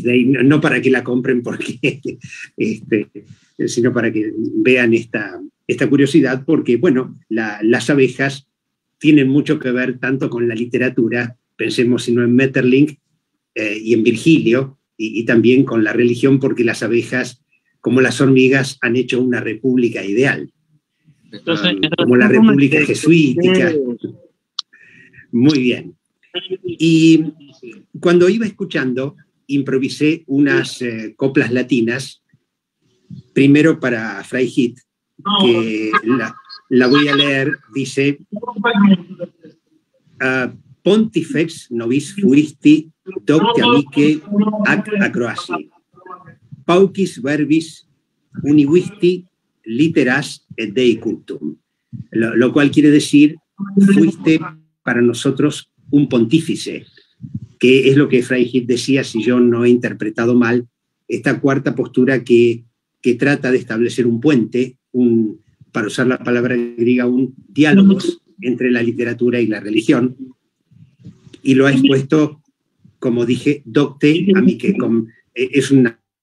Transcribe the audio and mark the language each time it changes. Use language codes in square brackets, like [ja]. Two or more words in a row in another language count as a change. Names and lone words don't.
[es] Dei, no para que la compren porque, sino para que vean esta curiosidad, porque, bueno, las abejas tienen mucho que ver tanto con la literatura, pensemos sino en Maeterlinck y en Virgilio, y también con la religión, porque las abejas, como las hormigas, han hecho una república ideal, como la república jesuítica. Muy bien. Y cuando iba escuchando, improvisé unas coplas latinas, primero para Freihit, que la voy a leer. Dice: [la] Pontifex nobis fuisti docte amice ac acroasi, paucis verbis univisti literas et Dei cultum. [es] Lo cual quiere decir, fuiste para nosotros un pontífice, que es lo que Freihit decía, si yo no he interpretado mal, esta cuarta postura que trata de establecer un puente, para usar la palabra griega, un diálogo entre la literatura y la religión, y lo ha expuesto, como dije, [la] docte amice, [es] es una...